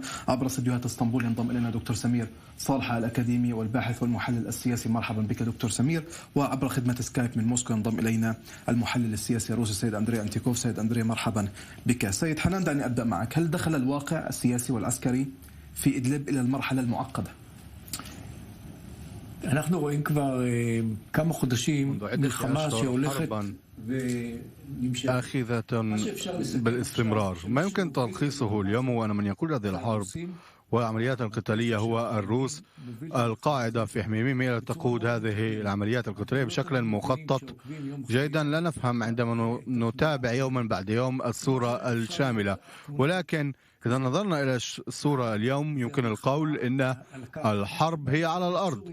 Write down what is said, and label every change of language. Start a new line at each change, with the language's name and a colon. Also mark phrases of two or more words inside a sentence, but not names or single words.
Arabic: عبر استديوهات اسطنبول ينضم إلينا دكتور سمير صالحة الأكاديمي والباحث والمحلل السياسي. مرحبا بك دكتور سمير. وعبر خدمة سكايب من موسكو ينضم إلينا المحلل السياسي الروسي السيد أندري أنتيكوف. سيد أندري مرحبا بك. سيد حنان دعني أبدأ معك. هل دخل الواقع السياسي والعسكري في إدلب إلى المرحلة المعقدة؟
Hebrew: אנחנו רואים כבר כמה חודשים מלחמה שהולכת
Arabic: آخذة بالاستمرار. ما يمكن تلخيصه اليوم وأنا من يقول هذه الحرب والعمليات القتالية هو الروس. القاعدة في حميميم هي تقود هذه العمليات القتالية بشكل مخطط جيدا. لا نفهم عندما نتابع يوما بعد يوم الصورة الشاملة، ولكن إذا نظرنا إلى الصورة اليوم يمكن القول إن الحرب هي على الأرض.